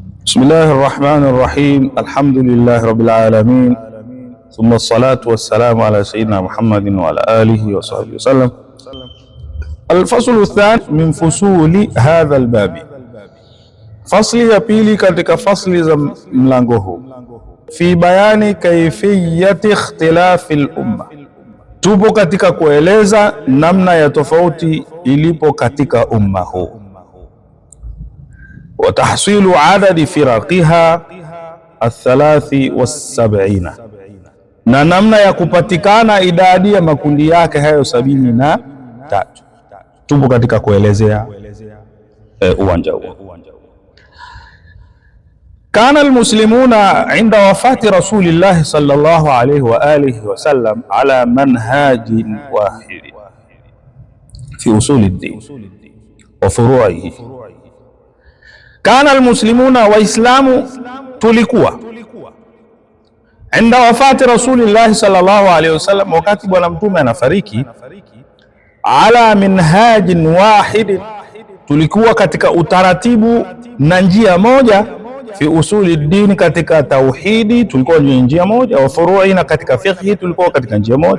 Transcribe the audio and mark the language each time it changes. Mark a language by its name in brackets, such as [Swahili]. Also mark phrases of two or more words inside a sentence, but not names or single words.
[Arabic] بسم الله الرحمن الرحيم. الحمد لله رب العالمين، ثم الصلاة والسلام على سيدنا محمد وعلى آله وصحبه وسلم. الفصل الثاني من فصول هذا الباب. [Swahili] Fasli ya pili katika fasli za mlango huu, [Arabic] في بيان كيفية اختلاف الأمة, [Swahili] tupo katika kueleza namna ya tofauti ilipo katika umma huu, [Arabic] وتحصيل عدد فرقها الـ73, [Swahili] na namna ya kupatikana idadi ya makundi yake hayo 73. Tupo katika kuelezea uwanja huo. [Arabic] كان المسلمون عند وفاة رسول الله صلى الله عليه وعلى آله وسلم على منهج واحد في أصول الدين وفروعه. كان المسلمون, [Swahili] waislamu tulikuwa, [Arabic] عند وفاة رسول الله صلى الله عليه وسلم, [Swahili] wakati bwana mtume anafariki, [Arabic] على منهاج واحد, [Swahili] tulikuwa katika utaratibu na njia moja, [Arabic] في أصول الدين, [Swahili] katika tauhidi tulikuwa kwenye njia moja, [Arabic] وفروع, [Swahili] na katika fiqhi tulikuwa katika njia moja.